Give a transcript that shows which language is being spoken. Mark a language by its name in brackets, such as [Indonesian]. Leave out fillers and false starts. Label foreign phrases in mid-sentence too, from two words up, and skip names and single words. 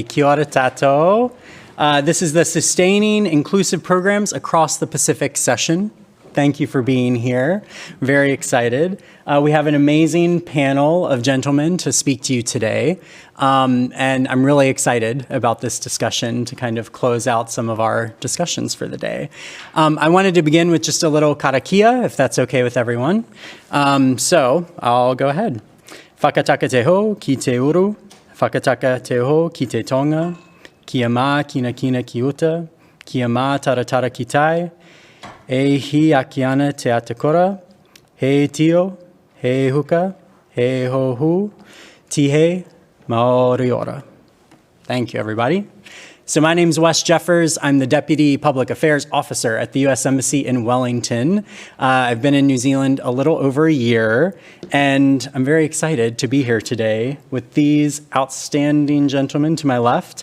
[Māori] Kia ora tatou. [English] This is the Sustaining Inclusive Programs Across the Pacific session. Thank you for being here. Very excited. We have an amazing panel of gentlemen to speak to you today. And I'm really excited about this discussion to kind of close out some of our discussions for the day. I wanted to begin with just a little karakia, if that's okay with everyone. So I'll go ahead. [Māori] Whakataka te ho ki te uru, whakataka te ho ki te tonga, kia mā kina kina ki uta, kia mā taratara ki tai, e hi aki ana te atakora, he tio, he huka, he ho hu, tihe, maori ora. [English] Thank you, everybody. So my name is Wes Jeffers. I'm the Deputy Public Affairs Officer at the U.S. Embassy in Wellington. I've been in New Zealand a little over a year, and I'm very excited to be here today with these outstanding gentlemen to my left.